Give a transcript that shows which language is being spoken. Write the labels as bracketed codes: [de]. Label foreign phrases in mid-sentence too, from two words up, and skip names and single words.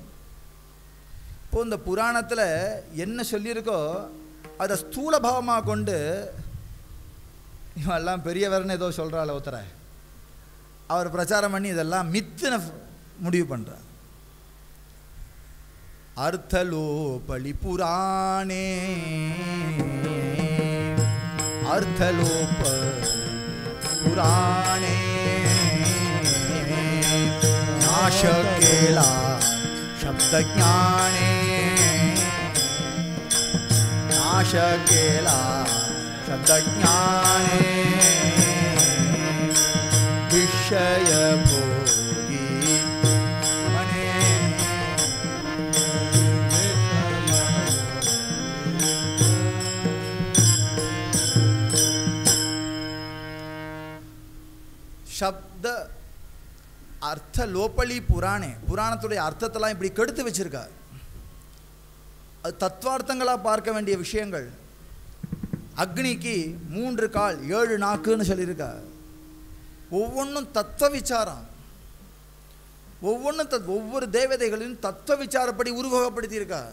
[ta] இப்போது இந்த புராணத்தில் என்ன சொல்லியிருக்கோ அதை ஸ்தூலபாவமாக கொண்டு இவெல்லாம் பெரியவர்னு ஏதோ சொல்கிறாள் ஒருத்தரை, அவர் பிரச்சாரம் பண்ணி இதெல்லாம் மித்துன்னு முடிவு பண்ணுறார். [mr] अर्थलोपली पुराणे अर्थलोपली पुराणे नाश केला शब्दज्ञाने नाश केला शब्दज्ञाने विषय भोगी मने शब्द अर्थ लोपली पुराणे [ta] पुराणத்துடைய அர்த்தத்தெல்லாம் இப்படி கெடுத்து வச்சிருக்கார். அது தத்துவார்த்தங்களா பார்க்க வேண்டிய விஷயங்கள். அக்னிக்கு 3 கால் 7 நாக்குன்னு சொல்லியிருக்கார். ஒவ்வொன்றும் தத்துவ விசாரம், ஒவ்வொரு தேவதைகளின் தத்துவ விசாரப்படி உருவகப்படுத்தியிருக்கார்.